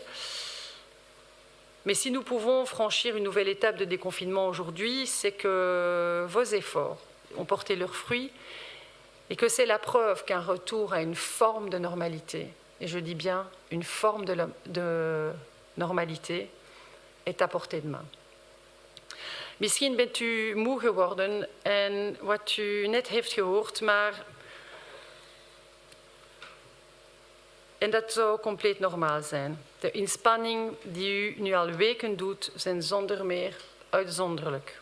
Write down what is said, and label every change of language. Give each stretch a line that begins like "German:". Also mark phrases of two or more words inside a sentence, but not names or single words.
French: Mais si nous pouvons franchir une nouvelle étape de déconfinement aujourd'hui, c'est que vos efforts ont porté leurs fruits et que c'est la preuve qu'un retour à une forme de normalité, et je dis bien une forme de normalité, est à portée de main.
Dutch: Misschien bent u moe geworden en wat u net heeft gehoord, en dat zou compleet normaal zijn. De inspanning die u nu al weken doet, zijn zonder meer uitzonderlijk.